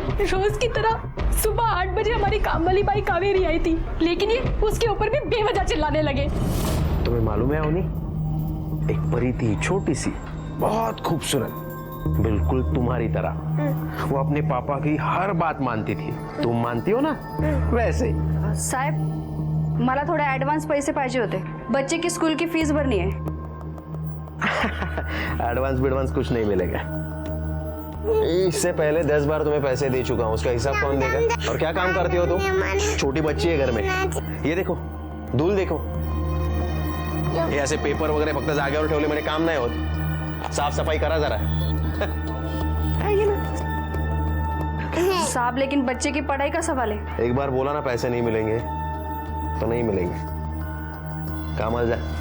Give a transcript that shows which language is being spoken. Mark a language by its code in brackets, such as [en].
[hi] रोज की तरह सुबह 8 बजे हमारी काम वाली बाई कावेरी आई थी, लेकिन ये उसके ऊपर भी बेवजह चिल्लाने लगे। तुम्हें मालूम है अवनी, एक परी थी, छोटी सी, बहुत खूबसूरत, बिल्कुल तुम्हारी तरह। वो अपने पापा की हर बात मानती थी। तुम मानती हो ना, वैसे। [mr] साहेब, मला थोडे ऍडव्हान्स पैसे पाहिजे होते। [hi] बच्चे की स्कूल की फीस भरनी है। एडवांस बिडवांस कुछ नहीं मिलेगा। इससे पहले 10 बार तुम्हें पैसे दे चुका हूँ, उसका हिसाब कौन देगा? और क्या काम करती हो तुम? छोटी बच्ची है घर में। ये देखो, धूल देखो। ये ऐसे [mr] पेपर वगैरह फक्त जागेवर ठेवले म्हणजे काम नाही होत। साफ सफाई करा जरा। [hi] साहब, लेकिन बच्चे की पढ़ाई का सवाल है। एक बार बोला ना पैसे नहीं मिलेंगे तो नहीं मिलेंगे। काम जा।